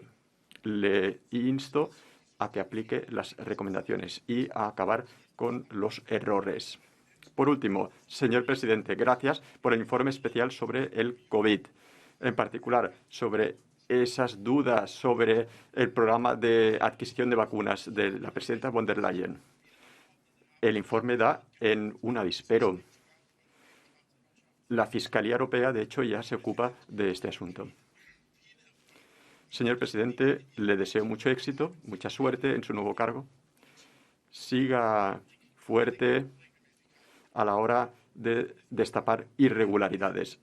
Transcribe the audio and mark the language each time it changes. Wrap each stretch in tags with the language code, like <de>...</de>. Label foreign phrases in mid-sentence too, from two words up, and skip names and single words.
<es>Le insto a que aplique las recomendaciones y a acabar con los errores. Por último, señor presidente, gracias por el informe especial sobre el COVID, en particular sobre esas dudas sobre el programa de adquisición de vacunas de la presidenta von der Leyen. El informe da en un avispero. La Fiscalía Europea, de hecho, ya se ocupa de este asunto. Señor presidente, le deseo mucho éxito, mucha suerte en su nuevo cargo. Siga fuerte a la hora de destapar irregularidades.</es>